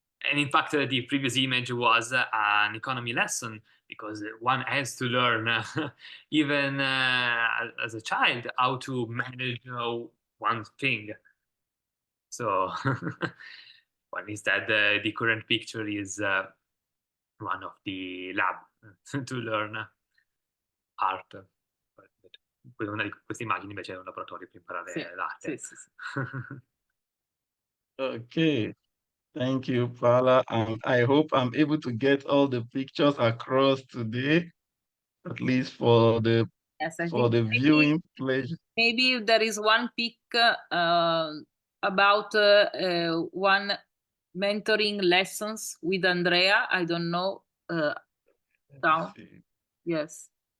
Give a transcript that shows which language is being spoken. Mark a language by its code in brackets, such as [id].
[en] And in fact, the previous image was an economy lesson, because one has to learn, even as a child, how to manage one thing. So, well, instead, the current picture is one of the lab to learn art. [it] Una di queste immagini invece è un laboratorio per imparare l'arte. Sì. [en] Okay. Thank you, Paola. And I hope I'm able to get all the pictures across today, at least for the Yes, I for think the viewing pleasure. maybe there is one pic about one mentoring lessons with Andrea. I don't know. Down. Yes.